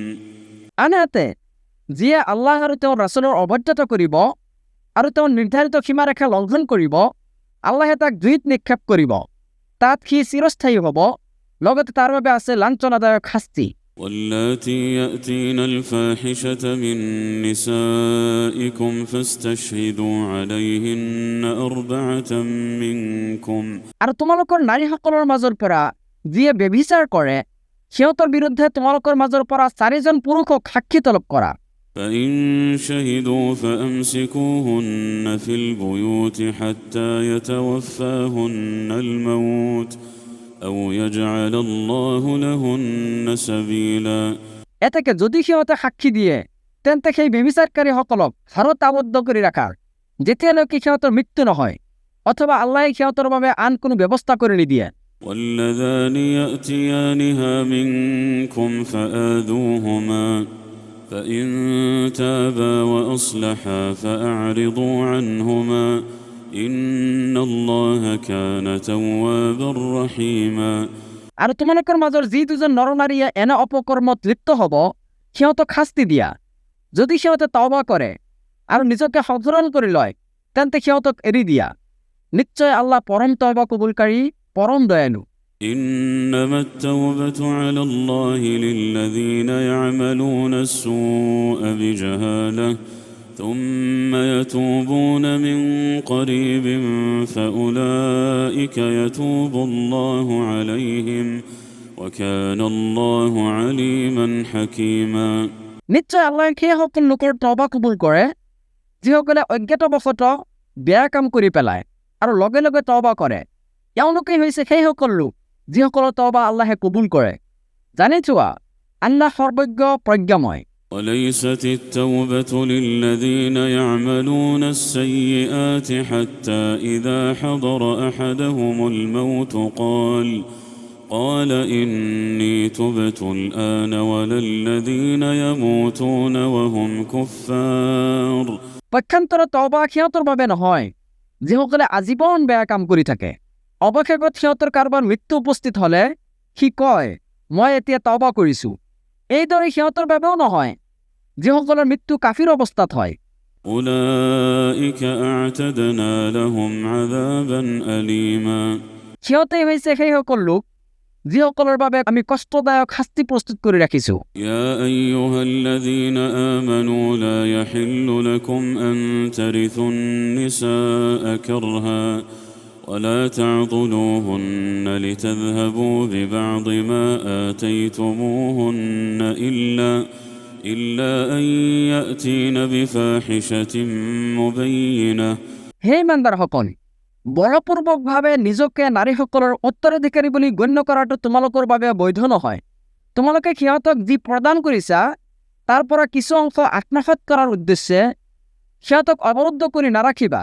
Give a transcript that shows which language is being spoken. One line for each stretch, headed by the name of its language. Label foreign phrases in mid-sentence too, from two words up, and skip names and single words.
Assamese: আনহাতে যিয়ে আল্লাহ আৰু তেওঁৰ ৰাসূলৰ অবাধ্যতা কৰিব আৰু তেওঁৰ নিৰ্ধাৰিত সীমাৰেখা লংঘন কৰিব আল্লাহে তাক জুইত নিক্ষেপ কৰিব তাত সি চিৰস্থায়ী হ'ব লগতে তাৰ বাবে আছে লাঞ্ছনাদায়ক শাস্তি
Arabic: واللاتي يأتين الفاحشة من نسائكم فاستشهدوا عليهن 4 منكم
Assamese: আৰু তোমালোকৰ নাৰীসকলৰ মাজৰ পৰা যিয়ে ব্যভিচাৰ কৰে সিহঁতৰ বিৰুদ্ধে তোমালোকৰ মাজৰ পৰা 4জন পুৰুষক সাক্ষী তলব কৰা
Arabic: فإن شهدوا فأمسكوهن في البيوت حتى يتوفاهن الموت أو يجعل الله لهن سبيلا
Assamese: এতেকে যদি সিহঁতে সাক্ষী দিয়ে তেন্তে সেই ব্যভিচাৰকাৰীসকলক ঘৰত আবদ্ধ কৰি ৰাখাৰ যেতিয়ালৈকে সিহঁতৰ মৃত্যু নহয় অথবা আল্লাহে সিহঁতৰ বাবে আন কোনো ব্যৱস্থা কৰি নিদিয়ে
Arabic: واللذان يأتيانها منكم فآذوهما فإن تابا وأصلحا فأعرضوا عنهما إن الله كان توابا رحيما
Assamese: আৰু তোমালোকৰ মাজৰ যি দুজন নৰনাৰীয়ে এনে অপকৰ্মত লিপ্ত হ'ব সিহঁতক শাস্তি দিয়া যদি সিহঁতে তওবা কৰে আৰু নিজকে সংশোধন কৰি লয় তেন্তে সিহঁতক এৰি দিয়া নিশ্চয় আল্লাহ পৰম তওবা কবুলকাৰী পৰম দয়ালু
Arabic: إنما التوبة على الله للذين يعملون السوء بجهالة ثم يتوبون من قريب فأولئك يتوب الله عليهم وكان الله عليما حكيما
Assamese: নিশ্চয় আল্লাহ সেইসকল লোকৰ তওবা কবুল কৰে যিসকলে অজ্ঞাতবশতঃ বেয়া কাম কৰি পেলায় আৰু লগে লগে তওবা কৰে এওঁলোকে হৈছে সেইসকল লোক যিসকলৰ তওবা আল্লাহে কবুল কৰে জানি থোৱা আল্লাহ সৰ্বজ্ঞ প্ৰজ্ঞাময়
Arabic: وليست التوبة للذين يعملون السيئات حتى إذا حضر أحدهم الموت قال إني تبت الآن ولا الذين يموتون وهم كفار
Assamese: পক্ষান্তৰে তওবা সিহঁতৰ বাবে নহয় যিসকলে আজীৱন বেয়া কাম কৰি থাকে। অৱশেষত সিহঁতৰ কাৰোবাৰ মৃত্যু উপস্থিত হ'লে সি কয় মই এতিয়া তওবা কৰিছোঁ। এইদৰে সিহঁতৰ বাবেও নহয় যিসকলৰ মৃত্যু কাফিৰ অৱস্থাত হয়।
Arabic: أولئك أعتدنا لهم عذابا أليما
Assamese: সিহঁতেই হৈছে সেইসকল লোক যিসকলৰ বাবে আমি কষ্টদায়ক শাস্তি প্ৰস্তুত কৰি ৰাখিছোঁ।
Arabic: يا أيها الذين آمنوا لا يحل لكم أن ترثوا النساء كرها ولا تعضلوهن لتذهبوا ببعض ما آتيتموهن إلا أن يأتين بفاحشة مبينة
Assamese: হে ইমানদাৰসকল, বলপূৰ্বকভাৱে নিজকে নাৰীসকলৰ উত্তৰাধিকাৰী বুলি গণ্য কৰাটো তোমালোকৰ বাবে বৈধ নহয়। তোমালোকে সিহঁতক যি প্ৰদান কৰিছা তাৰ পৰা কিছু অংশ আত্মসাৎ কৰাৰ উদ্দেশ্যে সিহঁতক অৱৰুদ্ধ কৰি নাৰাখিবা।